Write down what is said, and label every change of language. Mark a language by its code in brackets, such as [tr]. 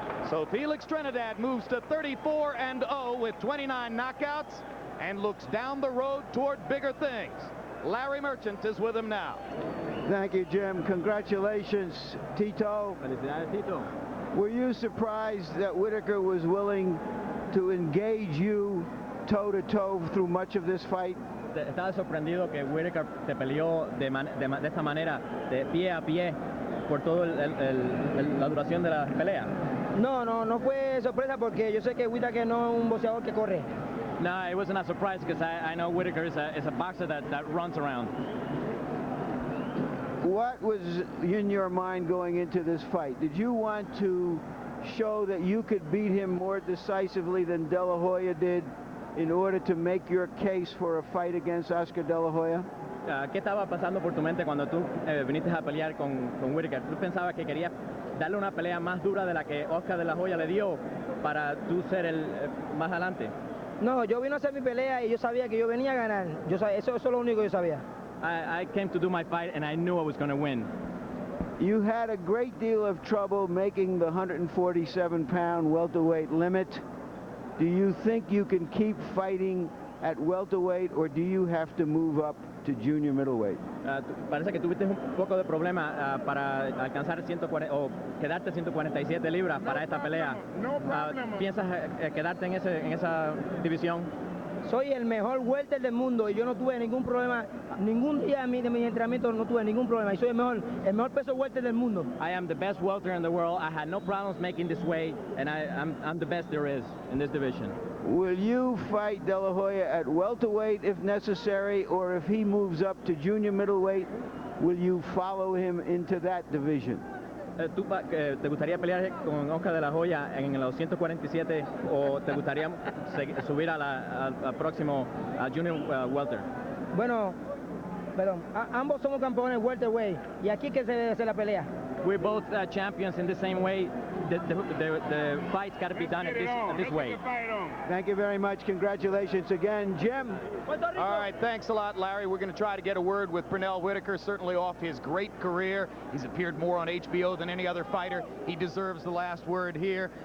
[en] So Felix Trinidad moves to 34-0 with 29 knockouts and looks down the road toward bigger things. Larry Merchant is with him now. Thank you, Jim. Congratulations, Tito. [es] Felicidades, Tito. [en] Were you surprised that Whitaker was willing to engage you toe-to-toe through much of this fight? [es] ¿Estabas sorprendido que Whitaker te peleó de esta manera, de pie a pie, por toda la duración de la pelea? No fue sorpresa porque yo sé que Whitaker no es un boxeador que corre. [en] No, it wasn't a surprise because I know Whitaker is a boxer that runs around. What was in your mind going into this fight? Did you want to show that you could beat him more decisively than De La Hoya did in order to make your case for a fight against Oscar De La Hoya? [es] ¿Qué estaba pasando por tu mente cuando tú viniste a pelear con Whitaker? ¿Tú pensabas que querías darle una pelea más dura de la que Oscar De La Hoya le dio para tú ser el más adelante? No, yo vine a hacer mi pelea y yo sabía que yo venía a ganar. Eso es lo único que yo sabía. [en] I came to do my fight and I knew I was going to win. You had a great deal of trouble making the 147-pound welterweight limit. do you think you can keep fighting at welterweight, or do you have to move up to junior middleweight? [es] Parece que tuviste un poco de problema para alcanzar 140 o quedarte 147 libras para esta pelea. ¿Piensas quedarte en esa división? Soy el mejor welter del mundo y yo no tuve ningún problema, ningún día de mi entrenamiento no tuve ningún problema y soy el mejor peso welter del mundo. [en] I am the best welter in the world. I had no problems making this weight, and I'm the best there is in this division. Will you fight De La Hoya at welterweight if necessary, or if he moves up to junior middleweight, will you follow him into that division? [es] ¿Tú te gustaría pelear con Oscar De La Hoya en los 147 o te gustaría subir al próximo junior welter? Bueno, ambos somos campeones welterweight y aquí que se debe hacer la pelea. [en] We're both champions in the same way. The fight's got to be done at this way. Thank you very much. Congratulations again, Jim. All right, thanks a lot, Larry. We're going to try to get a word with Pernell Whitaker, certainly off his great career. He's appeared more on HBO than any other fighter. He deserves the last word here.